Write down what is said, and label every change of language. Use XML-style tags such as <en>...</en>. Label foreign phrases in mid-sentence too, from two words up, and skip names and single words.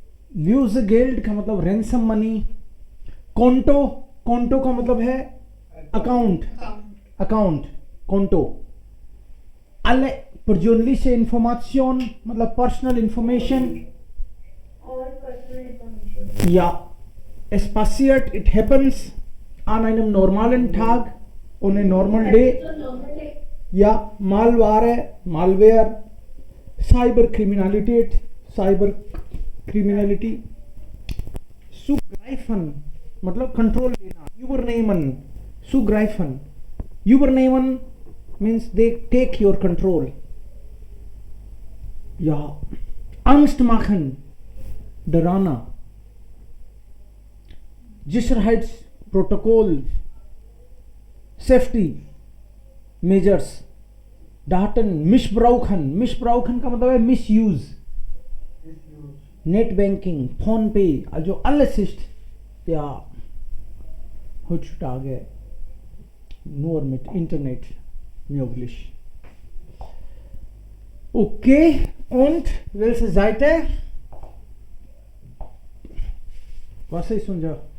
<hi>ल्यूज़गेल्ड का मतलब</hi> <en>ransom money.</en> <hi>कोंटो, कोंटो का मतलब है अकाउंट, अकाउंट, कोंटो.</hi> <de>alle persönliche Information मतलब</de> <en>personal information.</en> <de>Ja, es passiert,</de> <en>it happens</en> <de>an einem normalen Tag,</de> <en>on a normal day.</en> <de>Ja, Malware, Malware, Cyberkriminalität, Cyberkriminality.</de> <hi>Zugreifen मतलब कंट्रोल लेना.</hi> <de>Übernehmen, zugreifen.</de> <en>Übernehmen means they take your control.</en> <de>Ja, Angst machen,</de> <hi>डराना.</hi> <de>Sicherheitsprotokoll,</de> <en>Safety Measures.</en> <de>Daten missbrauchen, missbrauchen</de> <hi>का मतलब है</hi> <de>misuse.</de> <hi>Net Banking, फोन पे,</hi> <de>also alles ist ja heutzutage nur mit Internet möglich. Okay, und welche Seite? Was ist unser?</de>